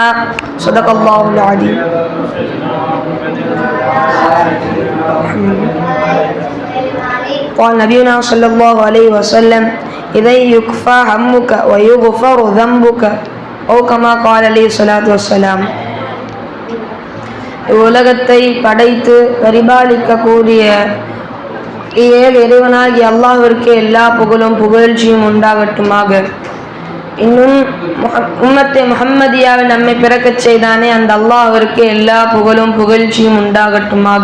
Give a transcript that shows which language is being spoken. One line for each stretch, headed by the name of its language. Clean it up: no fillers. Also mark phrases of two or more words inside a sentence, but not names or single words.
Arabic: صدق الله العظيم. قال نبينا صلى الله عليه وسلم إذا يكفى همك ويغفر ذنبك أو كما قال عليه الصلاة والسلام.
Tamil: உலகத்தை படைத்து பரிபாலிக்கக்கூடிய ஏழு இறைவனாகி அல்லாஹ்விற்கு எல்லா புகழும் புகழ்ச்சியும் உண்டாகட்டுமாக. இன்னும் உம்மத்தே முஹம்மதியாவை நம்மை பிறக்கச் செய்தானே அந்த அல்லாஹ்விற்கு எல்லா புகழும் புகழ்ச்சியும் உண்டாகட்டுமாக.